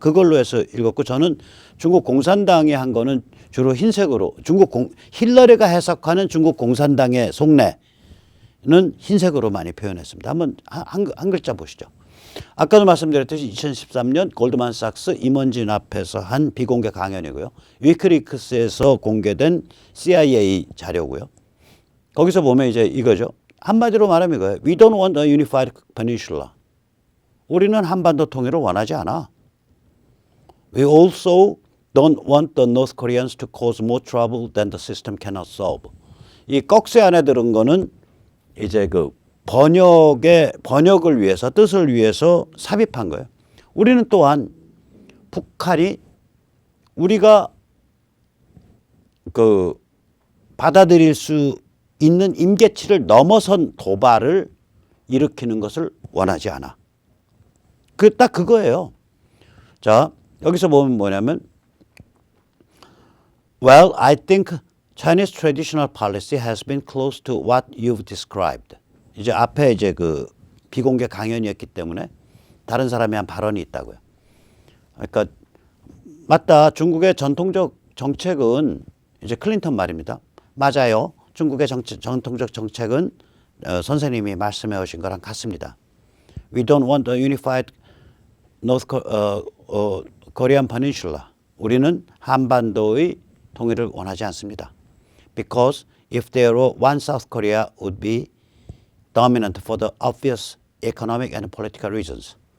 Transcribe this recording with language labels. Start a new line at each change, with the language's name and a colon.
Korean: 그걸로 해서 읽었고 저는 중국 공산당이 한 거는 주로 흰색으로 힐러리가 해석하는 중국 공산당의 속내는 흰색으로 많이 표현했습니다. 한번 한 글자 보시죠. 아까도 말씀드렸듯이 2013년 골드만삭스 임원진 앞에서 한 비공개 강연이고요. 위크리크스에서 공개된 CIA 자료고요. 거기서 보면 이제 이거죠. 한마디로 말하면 이거예요.
English: We don't want a unified peninsula.
Korean: 우리는 한반도 통일을 원하지 않아.
English: We also don't want the North Koreans to cause more trouble than the system cannot solve.
Korean: 이 꺽쇠 안에 들은 거는 이제 그 번역을 위해서 뜻을 위해서 삽입한 거예요. 우리는 또한 북한이 우리가 그 받아들일 수 있는 임계치를 넘어선 도발을 일으키는 것을 원하지 않아. 딱 그거예요. 자, 여기서 보면 뭐냐면
English: Well, I think Chinese traditional policy has been close to what you've described.
Korean: 이제 앞에 이제 그 비공개 강연이었기 때문에 다른 사람이 한 발언이 있다고요. 그러니까 맞다. 중국의 전통적 정책은 이제 클린턴 말입니다. 맞아요. 중국의 전통적 정책은 선생님이 말씀해 오신 거랑 같습니다.
English: We don't want a unified North Korean peninsula.
Korean: 우리는 한반도의 통일을 원하지 않습니다.
English: Because if there were one South Korea would be dominant for the obvious economic and political reasons.